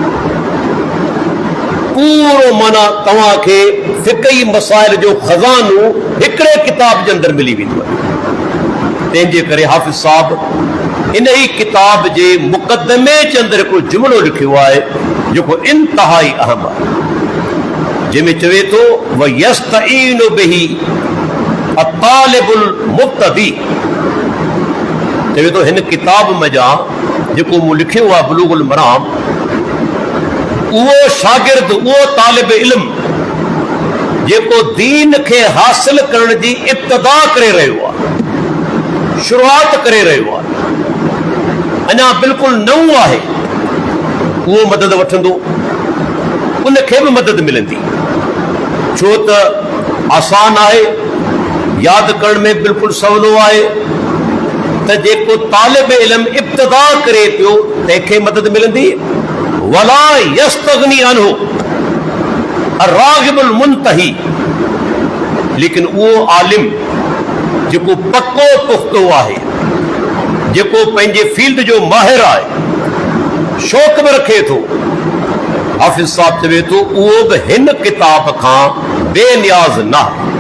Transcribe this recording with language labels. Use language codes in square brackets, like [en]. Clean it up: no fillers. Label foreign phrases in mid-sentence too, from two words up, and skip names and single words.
[sd] पूरो माना तव्हांखे फ़िक़ही मसाइल जो ख़ज़ानो हिकिड़े किताब जे अंदरि मिली वेंदो आहे। तंहिंजे करे हाफ़िज़ साहब इन ई किताब जे मुक़दमे जे अंदरि हिकिड़ो जुमिलो लिखियो आहे जेको इंतिहाई अहम आहे, जंहिंमें चवे थो [ar] ويستعين به الطالب المبتدي, [sd] चवे थो हिन किताब में जा जेको मूं लिखियो आहे बुलूगुल मराम, उहो शागिर्द, उहो तालिब इल्म जेको दीन खे हासिल करण जी इब्तिदा करे रहियो आहे, शुरूआत करे रहियो आहे, अञा बिल्कुलु नओं आहे, उहो मदद वठंदो, उनखे बि मदद मिलंदी, छो त आसान आहे, यादि करण में बिल्कुलु सवलो आहे त जेको तालिब इल्म इब्तिदा करे पियो तंहिंखे मदद मिलंदी। [ar] ولا يستغني عنه الراغب المنتهي, [sd] लेकिन उहो आलिम जेको पको पुख्तो आहे, जेको पंहिंजे फील्ड जो माहिर आहे, शौक़ बि रखे थो, हाफ़िज़ साहब चवे थो उहो बि हिन किताब खां बेनियाज़ न आहे।